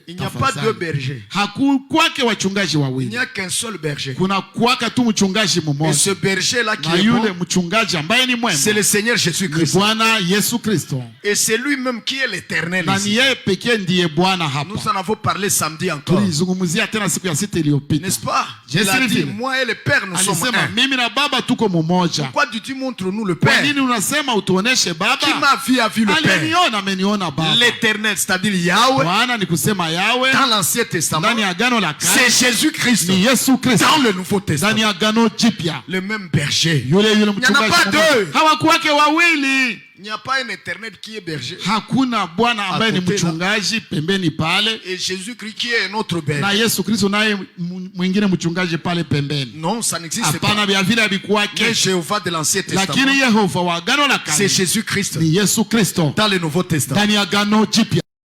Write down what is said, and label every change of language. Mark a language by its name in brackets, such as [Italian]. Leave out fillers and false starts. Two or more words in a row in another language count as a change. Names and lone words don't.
[French] il n'y a pas deux bergers. [Swahili] Hakukwake wachungaji wawili. [French] Il n'y a qu'un seul berger. [Swahili] Kuna kwaka tu mchungaji mmoja. [French] Et ce berger là qui est [Swahili] yule mchungaji ambaye ni mwema, [French] c'est le Seigneur Jésus-Christ. [Swahili] Bwana Yesu Kristo. [French] Et c'est lui-même qui est l'Éternel. [Swahili] Na ni yeye pekee ndiye Bwana hapa. [French] Nous en avons parlé samedi encore. [Swahili] Tulizungumzia tena siku ya sita iliyopita. [French] N'est-ce pas? Il a dit, moi et le Père nous sommes un. [Swahili] Mimi na Baba tuko mmoja. [French] Pourquoi tu montres-nous le Père? [Swahili] Kwa nini unasema utuoneshe Baba? [French] Qui m'a vu a vu le Père. [Swahili] Aliniona ameniona Baba. [French] L'Éternel, c'est-à-dire Yahweh. [Swahili] Bwana ni kusema Yahweh. [French] Dans l'Ancien Testament. [Swahili] Ndani ya Agano la Kale. [French] C'est Jésus-Christ. [Swahili] Ni Yesu Kristo. [French] Dans le Nouveau Testament. [Swahili] Ndani ya Agano Jipya. [French] Le même berger. [Swahili] Yule [French] Il n'y en a pas deux. [Swahili] Hawakuwake wawili. [French] Il n'y a pas un Éternel qui est berger. [Swahili] Hakuna Bwana ambaye ni mchungaji pembeni pale. [French] Et Jésus-Christ qui est un autre berger. [Swahili] Na Yesu Kristo naye mwingine mchungaji pale pembeni. [French] Non, ça n'existe pas. [Swahili] Hapana, vya vile havikuwake. [French] Mais Jéhovah de l'Ancien Testament. [Swahili] Lakini Yehova wa Agano la Kale. [French] C'est Jésus-Christ. [Swahili] Ni Yesu Kristo. [French] Dans le Nouveau Testament. [Swahili] Ndani ya Agano Jipya.